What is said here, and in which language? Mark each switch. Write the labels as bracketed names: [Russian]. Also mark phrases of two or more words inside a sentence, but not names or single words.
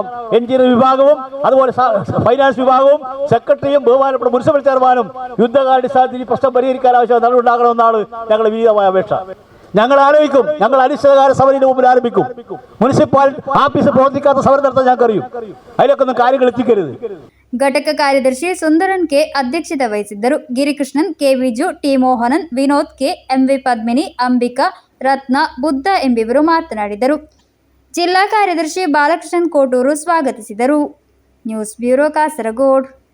[Malayalam] എഞ്ചിനീയർ വിഭാഗവും അതുപോലെ ഫൈനാൻസ് വിഭാഗവും സെക്രട്ടറിയും ബഹുമാനപ്പെട്ട മുനിസിപ്പൽ ചെയർമാനും യുദ്ധകാലാടിസ്ഥാനത്തിൽ ഈ പ്രശ്നം പരിഹരിക്കാൻ ആവശ്യം നടന്നുണ്ടാകണമെന്നാണ് ഞങ്ങളുടെ വിനീതമായ അപേക്ഷ. ഞങ്ങൾ ആലോചിക്കും. ഞങ്ങൾ അനിശ്ചിതകാല സമരത്തിന് മുമ്പിൽ ആരംഭിക്കും. [English] municipal office [Malayalam] പ്രവർത്തിക്കാത്ത സമരം നടത്താൻ ഞങ്ങൾക്ക് അറിയും. അതിലൊക്കെ ഒന്നും കാര്യങ്ങൾ എത്തിക്കരുത്. [Kannada] ಘಟಕ ಕಾರ್ಯದರ್ಶಿ ಸುಂದರನ್ ಕೆ ಅಧ್ಯಕ್ಷತೆ ವಹಿಸಿದ್ದರು. ಗಿರಿಕೃಷ್ಣನ್, ಕೆ ವಿಜು, ಟಿ ಮೋಹನನ್, ವಿನೋದ್ ಕೆ, MV ಪದ್ಮಿನಿ, ಅಂಬಿಕಾ, ರತ್ನ, ಬುದ್ಧ ಎಂಬಿವರು ಮಾತನಾಡಿದರು. ಜಿಲ್ಲಾ ಕಾರ್ಯದರ್ಶಿ ಬಾಲಕೃಷ್ಣನ್ ಕೋಟೂರು ಸ್ವಾಗತಿಸಿದರು. [English] news bureau [Kannada] ಕಾಸರಗೋಡ್.